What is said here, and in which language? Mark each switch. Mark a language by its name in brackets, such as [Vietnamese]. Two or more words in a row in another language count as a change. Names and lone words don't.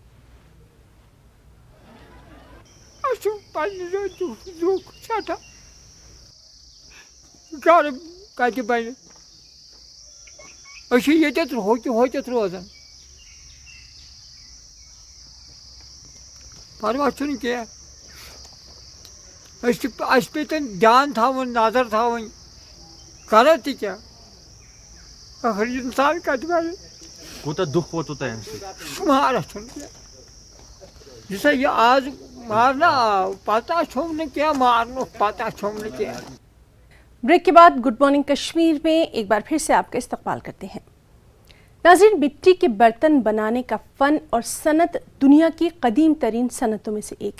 [Kashmiri] روزان پرواہ پہ دھیان تھاون، نظر تھاون، کرو تہ کیا آخر انسان کتہ بنہ کوتاہ دکھ ووتو تۄہہِ امہِ سۭتۍ؟ شمار یہ یہ آج مارنا آو پتہ چھوم نہ کیا مارنو پتہ چھوم نہ کیا۔ [Urdu] بریک کے بعد گڈ مارننگ کشمیر میں ایک بار پھر سے آپ کا استقبال کرتے ہیں۔ ناظرین، مٹی کے برتن بنانے کا فن اور صنعت دنیا کی قدیم ترین صنعتوں میں سے ایک ہے۔